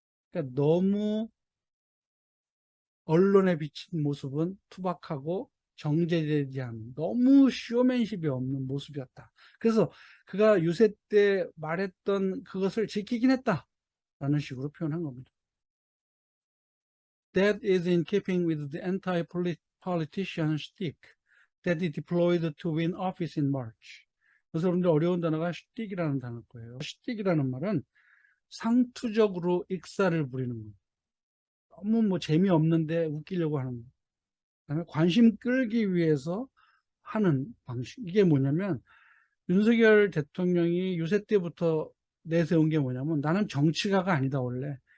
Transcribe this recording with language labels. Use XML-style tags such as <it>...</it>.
<ko>그러니까 너무 언론에 비친 모습은 투박하고 정제되지 않은 너무 쇼맨십이 없는 모습이었다. 그래서 그가 유세 때 말했던 그것을 지키긴 했다. 라는 식으로 표현한 겁니다.</ko> <en>That is in keeping with the anti-politician stick that he deployed to win office in March.</en> <ko>그래서 여러분들 어려운 단어가 슈틱이라는 단어일 거예요. 슈틱이라는 말은 상투적으로 익사를 부리는 거. 너무 뭐 재미없는데 웃기려고 하는 거. 그다음에 관심 끌기 위해서 하는 방식. 이게 뭐냐면 윤석열 대통령이 유세 때부터 내세운 게 뭐냐면 나는 정치가가 아니다 원래.</ko>